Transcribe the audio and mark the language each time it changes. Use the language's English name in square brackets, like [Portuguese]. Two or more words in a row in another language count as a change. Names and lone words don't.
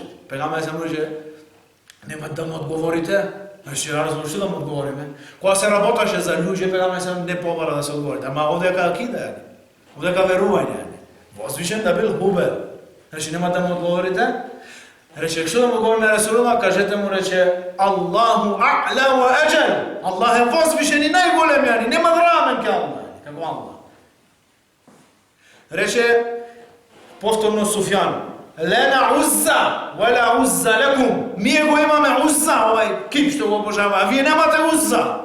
[Macedonian] Пегамбер сам рече: "Нема да му одговорите?" Значи, разбор, што да му одговориме? Кога се работеше за луѓе, пегамбер сам не побара да се одговорите. Ама овдека акида, овдека верување. Возвишен да бил Хубел. Значи, нема да му одговорите? Рече, што да му говори на Расулулlah, кажете му, рече: [Arabic] "الله أعلى وأجل." [Macedonian] Аллах е возвишен и најголем, јани, нема рамен ке Аллах, како Аллах. Рече повторно Суфјан: [Arabic] "لنا العزى ولا عزى لكم." [Macedonian] Ние го имаме Узза, овај кип што го обожава, а вие немате Узза.